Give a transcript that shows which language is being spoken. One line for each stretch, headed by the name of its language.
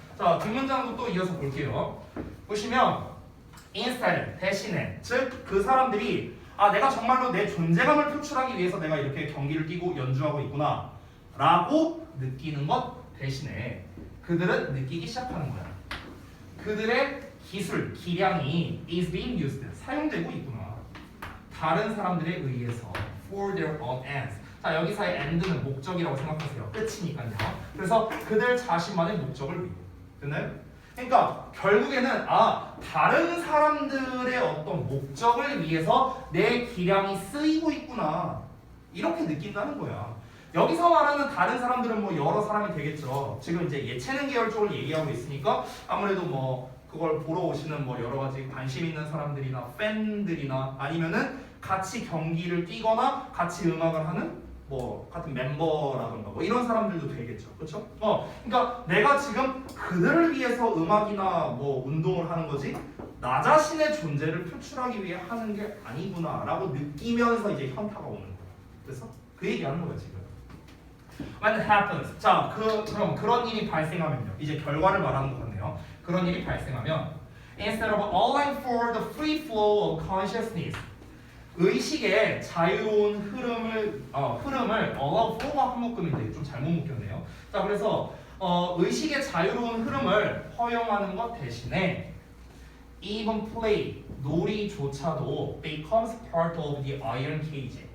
Korean: 자, 뒷문장도 또 이어서 볼게요. 보시면 instead 대신에 즉 그 사람들이 내가 정말로 내 존재감을 표출하기 위해서 내가 이렇게 경기를 뛰고 연주하고 있구나 라고 느끼는 것 대신에 그들은 느끼기 시작하는 거야. 그들의 기술, 기량이
English: is being used,
Korean: 사용되고 있구나. 다른 사람들에 의해서
English: for their own ends.
Korean: 자, 여기서의 end는 목적이라고 생각하세요. 끝이니까요. 그래서 그들 자신만의 목적을 위해. 됐나요? 그러니까 결국에는 다른 사람들의 어떤 목적을 위해서 내 기량이 쓰이고 있구나 이렇게 느낀다는 거야. 여기서 말하는 다른 사람들은 뭐 여러 사람이 되겠죠. 지금 이제 예체능 계열 쪽을 얘기하고 있으니까 아무래도 뭐 그걸 보러 오시는 뭐 여러 가지 관심 있는 사람들이나 팬들이나 아니면은 같이 경기를 뛰거나 같이 음악을 하는 뭐 같은 멤버라던가 뭐 이런 사람들도 되겠죠, 그렇죠? 그러니까 내가 지금 그들을 위해서 음악이나 뭐 운동을 하는 거지 나 자신의 존재를 표출하기 위해 하는 게 아니구나라고 느끼면서 이제 현타가 오는 거야. 그래서 그 얘기하는 거야 지금.
English: When it happens.
Korean: 자, 그럼 그런 일이 발생하면요. 이제 결과를 말하는 것 같네요. 그런 일이 발생하면
English: instead of allowing for the free flow of consciousness.
Korean: 의식의 자유로운 흐름을 allow for가 한 묶음인데 좀 잘못 묶였네요. 자, 그래서 의식의 자유로운 흐름을 허용하는 것 대신에
English: even play
Korean: 놀이조차도
English: becomes part of the iron cage.